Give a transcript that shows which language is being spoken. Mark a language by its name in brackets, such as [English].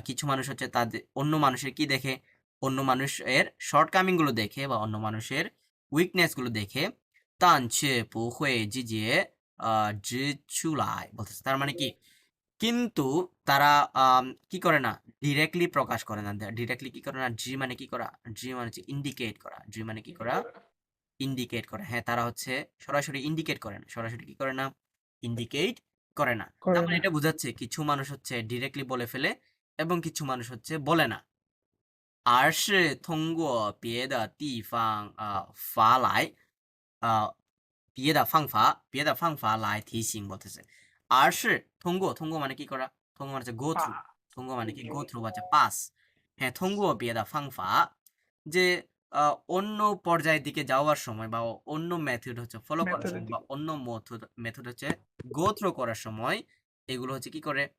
[Bangla] মানুষ হচ্ছে তাদের অন্য মানুষের কি দেখে অন্য মানুষের শর্টকামিং গুলো দেখে বা অন্য মানুষের উইকনেস গুলো দেখে [Chinese] 但却不会直接指出来 [Bangla] বলতেছে তার মানে কি কিন্তু তারা কি করে না ডিরেক্টলি প্রকাশ করে না ডিরেক্টলি কি করে না জি মানে কি করা জি মানে হচ্ছে ইন্ডিকেট করা জি মানে কি করা ইন্ডিকেট করে হ্যাঁ তারা হচ্ছে সরাসরি ইন্ডিকেট করে না সরাসরি কি করে না ইন্ডিকেট করে না। করে তার মানে না। এটা বোঝাচ্ছে কিছু মানুষ হচ্ছে ডিরেক্টলি বলে ফেলে এবং কিছু মানুষ হচ্ছে বলে না। [Chinese] 而是通过别的地方法来别的方法来提醒 [Bangla] বলতেছে। আর是通过মানে কি করা? 通过মানে হচ্ছে go through, 通过মানে কি go through বা হচ্ছে pass। হ্যাঁ, [Chinese] 通过别的方法 [Bangla] যে অন্য পর্যায়ের দিকে যাওয়ার সময় বা অন্য মেথড হচ্ছে ফলো করার মেথডের সময় বা অন্য মেথড হচ্ছে গো থ্রু করার সময় এগুলো হচ্ছে কি করে?